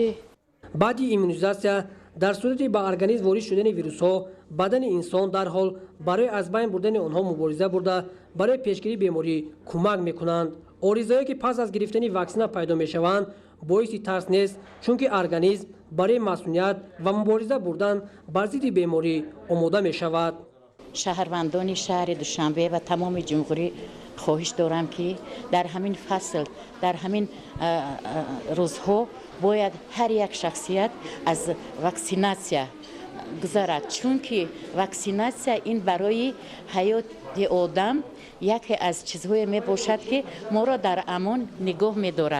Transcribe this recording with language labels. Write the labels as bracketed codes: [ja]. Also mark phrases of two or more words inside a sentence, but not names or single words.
[tg] баъди иммунизатсия дар сурати ба организм ворид шудани вирусҳо бадани инсон дарҳол барои аз байн бурдани онҳо мубориза бурда барои пешгирии беморӣ кӯмак мекунанд. оризаҳое ки пас аз гирифтани ваксина пайдо мешаванд боиси тарс нест, чунки организм барои масъулият ва мубориза бурдан бар зидди беморӣ омода мешавад. шаҳрвандони шаҳри Душанбе ва тамоми ҷумҳурӣ [fa] خواهش دارم که در همین فصل در همین روزها باید هر یک شخصیت از واکسیناسیا گذرد، چون که واکسیناسیا این برای حیات آدم یکی از چیزهای می باشد که ما را در امان نگاه می دارد.